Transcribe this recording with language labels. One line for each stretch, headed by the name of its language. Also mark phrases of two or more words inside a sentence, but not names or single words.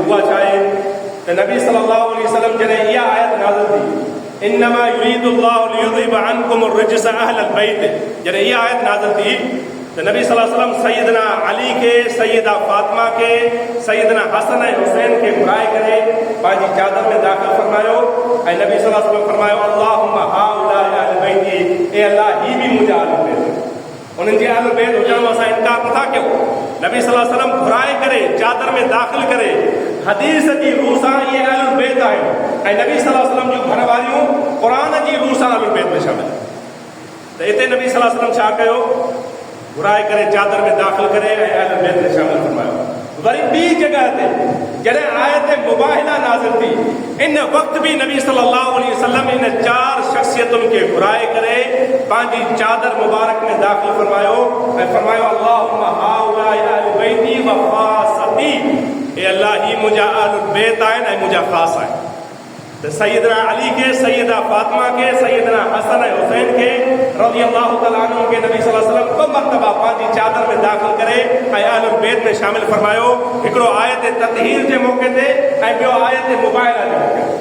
Sindhi: उहा छा आहे त नबी
Arabic: صلى الله عليه وسلم
Sindhi: जॾहिं इहा आयत नाज़िल थी,
Arabic: إنما يريد الله ليذهب عنكم الرجس أهل البيت,
Sindhi: जॾहिं इहा आयत नाज़िल थी त नबी
Arabic: صلى الله عليه وسلم
Sindhi: सैयदना अली खे, सैयदा फातिमा खे, सैयदना हसन ऐं हुसैन खे घुराए करे पंहिंजी चादर में दाख़िल फरमायो ऐं नबी
Arabic: صلى الله عليه وسلم
Sindhi: फरमायो
Arabic: اللهم هؤلاء أهل بيتي,
Sindhi: ए अल्लाह ही बि मुंहिंजा अहल बैत, उन्हनि जे अहल बैत हुजण में असां इनकार नथा कयूं। नबी
Arabic: صلى الله عليه وسلم
Sindhi: घुराए करे चादर में दाख़िल करे हदीस जी रूह सां इहे अहल बैत आहिनि ऐं नबी
Arabic: صلى الله عليه وسلم
Sindhi: जूं घर वारियूं क़ुरान जी रूह सां अहल बैत में शामिल। त हिते नबी
Arabic: صلى الله عليه وسلم
Sindhi: छा कयो, घुराए करे चादर में दाख़िल करे ऐं अहल बैत में शामिल फरमायो। वरी ॿी जॻह ते जॾहिं आयत मुबाहिला नाज़िल थी, इन वक़्तु बि नबी
Arabic: صلى الله عليه وسلم
Sindhi: इन 4 शख़्सियतुनि खे घुराए करे पंहिंजी चादर मुबारक में दाख़िल फरमायो ऐं फरमायो
Arabic: اللهم هؤلاء أهل بيتي وخاصتي,
Sindhi: ए अल्लाह ही मुंहिंजा अहल बैत आहिनि ऐं मुंहिंजा ख़ास आहिनि। त सैयदना अली खे, सैयदा फातिमा खे, सैयदना हसन ऐं हुसैन खे
Arabic: رضي الله تعالى عنهم
Sindhi: खे नबी
Arabic: صلى الله عليه وسلم
Sindhi: 2 मरतबा पंहिंजी चादर में दाख़िल करे ऐं अहल बैत में शामिल फरमायो। हिकिड़ो आयत ततहीर जे मौक़े ते ऐं ॿियो आयत मुबाहिला जे मौक़े ते।